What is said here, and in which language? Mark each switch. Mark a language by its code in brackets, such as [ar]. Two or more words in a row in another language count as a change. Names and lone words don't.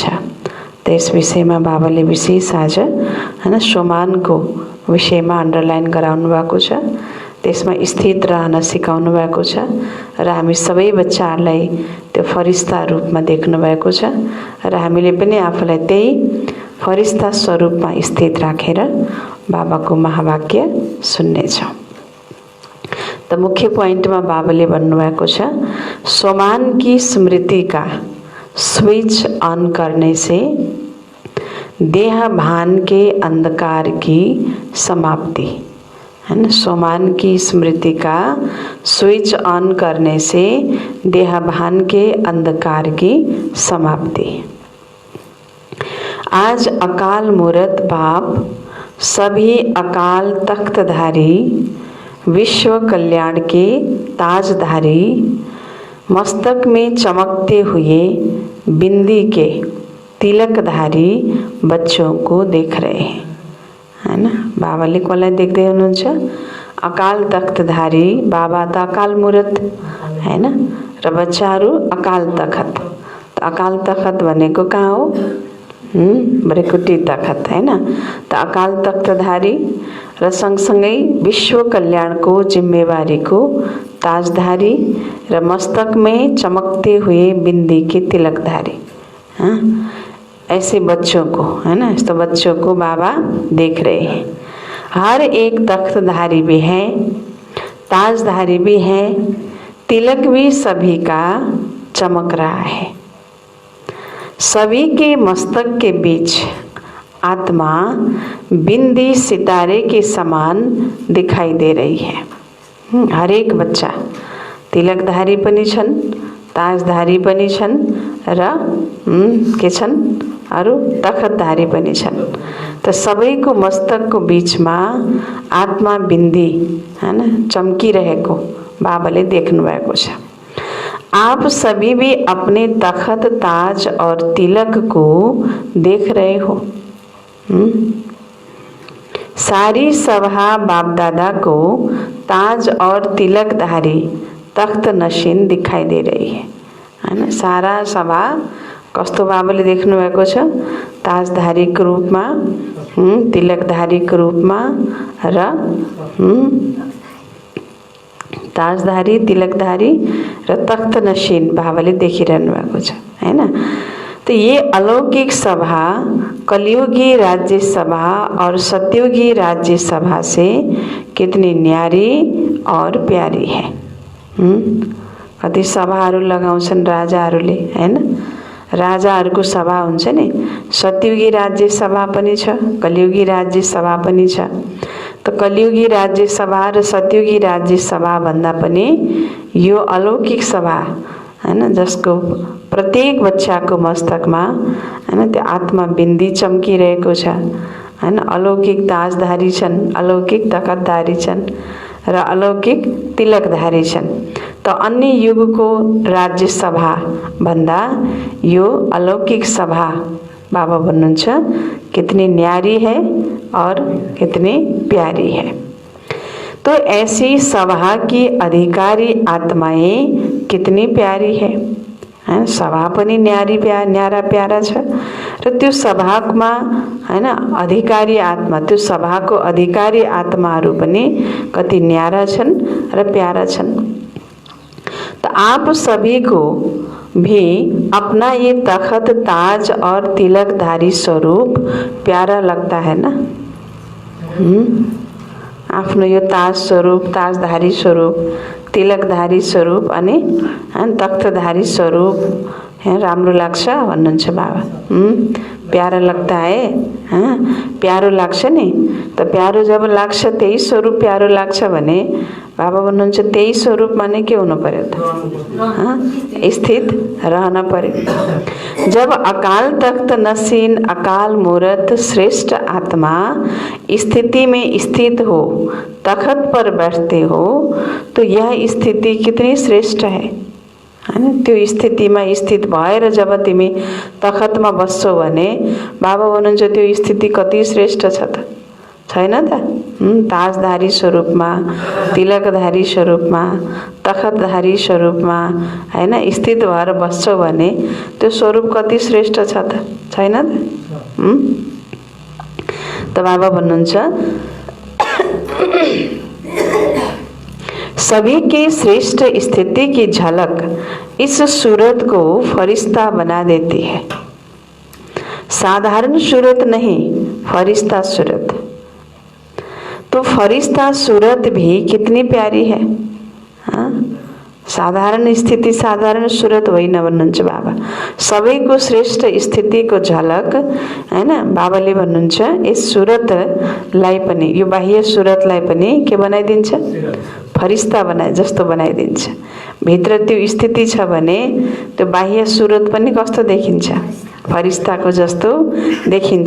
[ne] त्यस विषयमा बाबाले विशेष आज हैन सोमानको विषयमा अन्डरलाइन गराउनु भएको छ, त्यसमा स्थित रहन सिकाउनु भएको छ र हामी सबै बच्चाहरूलाई त्यो फरिस्ता रूपमा देख्नु भएको छ र हामीले पनि आफूलाई त्यही फरिस्ता स्वरूपमा स्थित राखेर बाबाको महावाक्य सुन्नेछौँ। त मुख्य पोइन्टमा बाबाले भन्नुभएको छ, [hi] सोमान की स्मृति का स्विच ऑन करने से देह भान के अंधकार की समाप्ति है ना। सोमान की स्मृति का स्विच ऑन करने से देह भान के अंधकार की समाप्ति। आज अकाल मूर्त बाप सभी अकाल तख्तधारी विश्व कल्याण के ताजधारी मस्तक में चमकते हुए बिंदी के तिलकधारी बच्चों को देख रहे हैं है ना। [ne] बाबाले कसलाई देख्दै हुनुहुन्छ? अकाल तख्तधारी बाबा त अकाल मूर्त हैन र बच्चाहरू अकाल तखत। त अकाल तखत भनेको कहाँ हो? बरेकुटी तखत हैन। त अकाल तख्तधारी र सँगसँगै विश्व कल्याणको जिम्मेवारीको ताजधारी र [hi] मस्तक में चमकते हुए बिंदी के तिलकधारी, ऐसे बच्चों को है ना, तो बच्चों को बाबा देख रहे हैं। हर एक तख्तधारी भी है, ताजधारी भी है, तिलक भी सभी का चमक रहा है। सभी के मस्तक के बीच आत्मा बिंदी सितारे के समान दिखाई दे रही है। [ne] हर एक बच्चा तिलकधारी पनि छन्, ताजधारी पनि छन् र के छन् अरू तखतधारी पनि छन्। त सबैको मस्तकको बीचमा आत्मा बिंदी हैन चम्किरहेको बाबाले देख्नु भएको छ। [hi] आप सभी भी अपने तखत ताज और तिलक को देख रहे हो। सारी सभा बाप दादा को ताज और तिलकधारी तख्त नशीन दिखाई दे रही है ना। [ne] सारा सभा कस्तो बाबाले देख्नु भएको छ? ताजधारीको रूपमा, तिलकधारीको रूपमा र ताजधारी, तिलकधारी र तख्त नशीन बाबाले देखिरहनु भएको छ हैन। [hi] तो ये अलौकिक सभा कलियुगी राज्य सभा और सत्युगी राज्य सभा से कितनी न्यारी और प्यारी है। [ne] कति सभाहरू लगाउँछन् राजाहरूले हैन। राजाहरूको सभा हुन्छ नि, सत्युगी राज्य सभा पनि छ, कलियुगी राज्य सभा पनि छ। तो कलियुगी राज्य सभा र सत्युगी राज्य सभा भन्दा पनि यो अलौकिक सभा हैन, जसको प्रत्येक बच्चाको मस्तकमा हैन त्यो आत्मा बिन्दी चम्किरहेको छ हैन। अलौकिक ताजधारी छन्, अलौकिक तखतधारी छन् र अलौकिक तिलकधारी छन्। तो अन्य युगको राज्य सभा भन्दा यो अलौकिक सभा बाबा भन्नुहुन्छ [hi] कितनी न्यारी है और कितनी प्यारी है। तो ऐसी सभा की अधिकारी आत्माएं कितनी प्यारी है, [ne] सभा पनि न्यारी न्यारा प्यारा छ र त्यो सभामा हैन अधिकारी आत्मा, त्यो सभाको अधिकारी आत्माहरू पनि कति न्यारा छन् र प्यारा छन्। [hi] तो आप सभी को भी अपना ये तखत ताज और तिलकधारी स्वरूप प्यारा लगता है ना। [ne] आफ्नो यो ताज स्वरूप, ताजधारी स्वरूप, तिलकधारी स्वरूप अनि तख्तधारी स्वरूप है राम्रो लाग्छ भन्नुहुन्छ बाबा। प्यारो [hi] लगता है, [ne] प्यारो लाग्छ नि। त प्यारो जब लाग्छ, त्यही स्वरूप प्यारो लाग्छ भने बाबा भन्नुहुन्छ त्यही स्वरूपमा नै के हुनु पर्यो त, स्थित रहन पर्यो। [hi] जब अकाल तख्त नसीन अकाल मूरत श्रेष्ठ आत्मा स्थिति में स्थित हो, तखत पर बैठते हो, तो यह स्थिति कितनी श्रेष्ठ है हैन। [ne] त्यो स्थितिमा स्थित भएर जब तिमी तखतमा बस्छौ भने बाबा भन्नुहुन्छ त्यो स्थिति कति श्रेष्ठ छ त, छैन त। ताजधारी स्वरूपमा, तिलकधारी स्वरूपमा, तखतधारी स्वरूपमा हैन स्थित भएर बस्छौ भने त्यो स्वरूप कति श्रेष्ठ छ त, छैन त। त बाबा भन्नुहुन्छ [hi] सभी के श्रेष्ठ स्थिति की झलक इस सूरत को फरिश्ता बना देती है। साधारण सूरत नहीं, फरिश्ता सूरत। तो फरिश्ता सूरत भी कितनी प्यारी है। [ne] साधारण स्थिति साधारण सूरत होइन भन्नुहुन्छ बाबा। सबैको श्रेष्ठ स्थितिको झलक हैन बाबाले भन्नुहुन्छ यस सूरतलाई पनि, यो बाह्य सूरतलाई पनि के बनाइदिन्छ, फरिश्ता बनाए जस्तो बनाइदिन्छ। भित्र त्यो स्थिति छ भने त्यो बाह्य सूरत पनि कस्तो देखिन्छ, फरिश्ताको जस्तो देखिन्छ।